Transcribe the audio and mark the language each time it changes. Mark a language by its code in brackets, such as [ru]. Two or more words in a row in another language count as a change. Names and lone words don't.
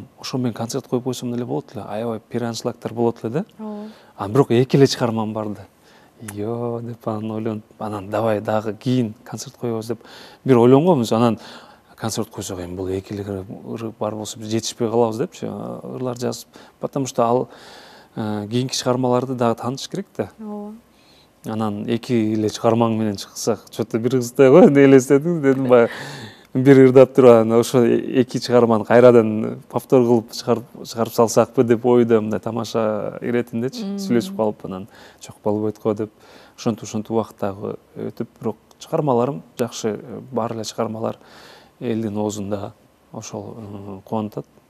[ky] Ошо мен концерт коюп койсом деле болот эле. Аябай пиранчылактар болот эле да. Бирок эки эле чыгармам бар да. Йо деп анан ойлонуп, анан давай дагы кийин концерт коебуз деп бир ойлонгонбуз. Анан концерт койсок, эми бул эки эле ыры бар болсо биз жетишпей калабыз депчи, ырлар жазып. [ru] Потому что [ky] ал кийинки чыгармаларды дагы таанытыш керек да. Анан эки эле чыгармаң менен чыксак, что-то бир кыздай го деп элестедим, дедим баягы бир ырдап туруп, анан ошо эки чыгарманы кайрадан повтор кылып чыгарып салсакпы деп ойдо, мындай тамаша иретиндечи сүйлөшүп калып, анан жок болбойт го деп ошентип убакыт дагы өтүп, бирок чыгармаларым жакшы, баары эле чыгармалар элдин оозунда ошол кубантат.